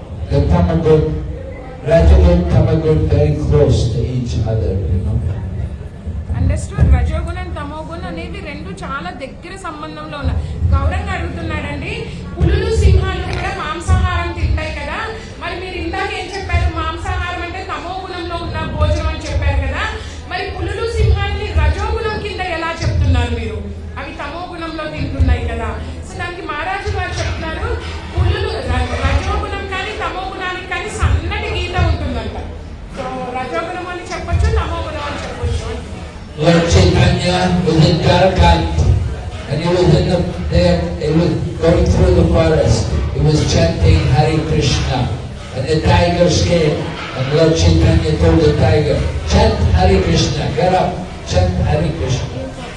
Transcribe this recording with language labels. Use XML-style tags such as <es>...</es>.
<en>The Tamagun, Rajagun, Tamagun, very close to each other, you know. Understood.</en> <te>రజోగుణం తమోగుణం అనేవి రెండు చాలా దగ్గర సంబంధంలో ఉన్నాయి. గౌరవంగా అడుగుతున్నాడండి, పులులు సింహాలు కూడా మాంసాహారం తింటాయి కదా, మరి మీరు ఇందాక ఏం చెప్పారు? మాంసాహారం అంటే తమోగుణంలో ఉన్న భోజనం అని చెప్పారు కదా, మరి పులులు సింహాన్ని రజోగుణం కింద ఎలా చెప్తున్నారు మీరు? అవి తమోగుణంలో తింటున్నాయి కదా. సో దానికి మహారాజు గారు చెప్తున్నారు, పులులు రజోగుణం కానీ తమోగుణానికి కానీ సన్నటి గీత ఉంటుందంట. సో రజోగుణం అని చెప్పొచ్చు, తమోగుణం అని చెప్పొచ్చు.</te> <en>Lord Chaitanya was in Jharkhand, and he was he was going through the forest. He was chanting Hare Krishna, and the tigers came, and Lord Chaitanya told the tiger, chant Hare Krishna, get up, chant Hare Krishna.</en>